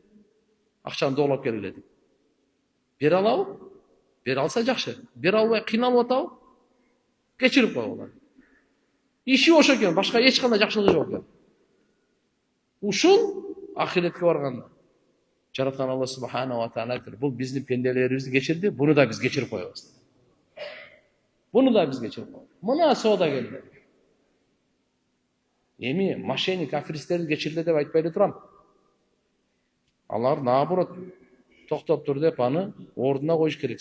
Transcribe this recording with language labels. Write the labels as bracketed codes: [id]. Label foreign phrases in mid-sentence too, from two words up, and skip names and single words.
[ky] Акчаны доолап келгиле деп. Бере алабы? Бере алса жакшы. Бере албай кыйналып атабы? Кечирип койгула. Иши ошо экен, башка эч кандай жакшылыгы жок экен. Ушул ахиретке барганда жараткан [ar] الله سبحانه وتعالى [ky] айтыр, бул биздин пенделерибизди кечирди, буну да биз кечирип коебуз. Мына соодагерлер. Эми мошенник, аферисттерди кечириле деп айтпай эле турам. Алар наоборот токтоп тур деп аны ордуна коюш керек.